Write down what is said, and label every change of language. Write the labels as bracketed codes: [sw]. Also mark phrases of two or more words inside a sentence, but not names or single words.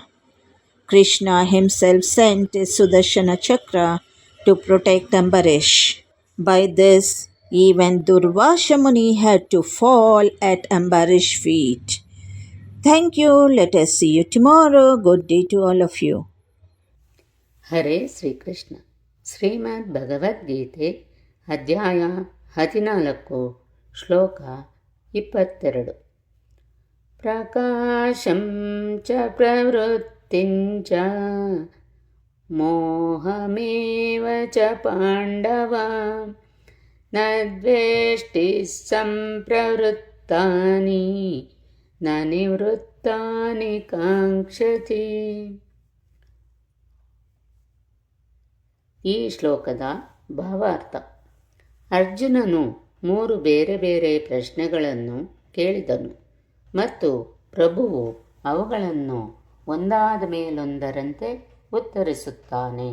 [en] Krishna himself sent his Sudarshana Chakra to protect Ambarish. By this, even Durvasha Muni had to fall at Ambarish's feet. Thank you. Let us see you tomorrow. Good day to all of you. [kn] ಹರೇ ಶ್ರೀಕೃಷ್ಣ. ಶ್ರೀಮದ್ ಭಗವದ್ಗೀತೆ ಅಧ್ಯಾಯ 14 ಶ್ಲೋಕ 22. [sa] ಪ್ರಕಾಶಂ ಚ ಪ್ರವೃತ್ತಿಂ ಚ ಮೋಹಮೇವ ಚ ಪಾಂಡವ ನ ದ್ವೇಷ್ಟಿ ಸಂಪ್ರವೃತ್ತಾನಿ ನ ನಿವೃತ್ತಾನಿ ಕಾಂಕ್ಷತಿ. [kn] ಈ ಶ್ಲೋಕದ ಭಾವಾರ್ಥ: ಅರ್ಜುನನು 3 ಬೇರೆ ಬೇರೆ ಪ್ರಶ್ನೆಗಳನ್ನು ಕೇಳಿದನು ಮತ್ತು ಪ್ರಭುವು ಅವುಗಳನ್ನು ಒಂದಾದ ಮೇಲೊಂದರಂತೆ ಉತ್ತರಿಸುತ್ತಾನೆ.